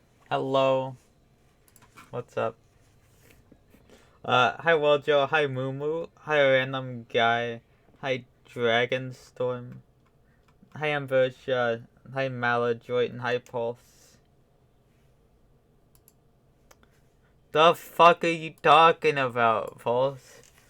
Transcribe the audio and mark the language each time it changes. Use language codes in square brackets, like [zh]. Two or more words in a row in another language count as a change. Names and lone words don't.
[en] Hello. What's up? Hi Joe. Hi Moo. Hi Random Guy. Hi Dragonstorm. Hi Ambrosia. Hi Maladroit and hi Pulse. The fuck are you talking about, Pulse?